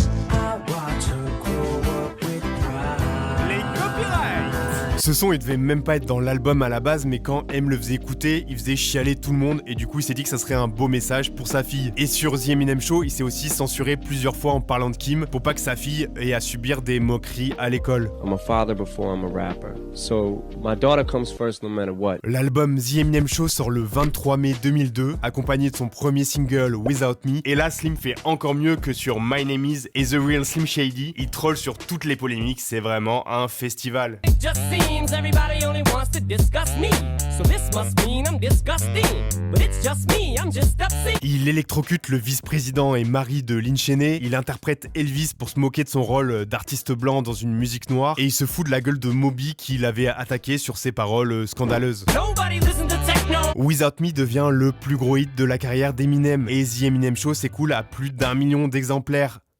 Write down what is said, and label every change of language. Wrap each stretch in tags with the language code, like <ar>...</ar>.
<en>I watch her grow up with pride.</en> <fr>Les copyrights. Ce son il devait même pas être dans l'album à la base, mais quand M le faisait écouter, il faisait chialer tout le monde et du coup il s'est dit que ça serait un beau message pour sa fille. Et sur The Eminem Show, il s'est aussi censuré plusieurs fois en parlant de Kim pour pas que sa fille ait à subir des moqueries à l'école.</fr> <en>I'm a father before I'm a rapper, so my daughter comes first no matter what.</en> <fr>L'album The Eminem Show sort le 23 mai 2002, accompagné de son premier single Without Me. Et là, Slim fait encore mieux que sur My Name Is et The Real Slim Shady. Il troll sur toutes les polémiques, c'est vraiment un festival.</fr> <en>Everybody only wants to discuss me. So this must mean I'm disgusting. But it's just me, I'm just obscene.</en> <fr>Il électrocute le vice-président et mari de Lynn Cheney. Il interprète Elvis pour se moquer de son rôle d'artiste blanc dans une musique noire. Et il se fout de la gueule de Moby qui l'avait attaqué sur ses paroles scandaleuses. Without Me devient le plus gros hit de la carrière d'Eminem. Et The Eminem Show s'écoule à plus d'1 million d'exemplaires.</fr>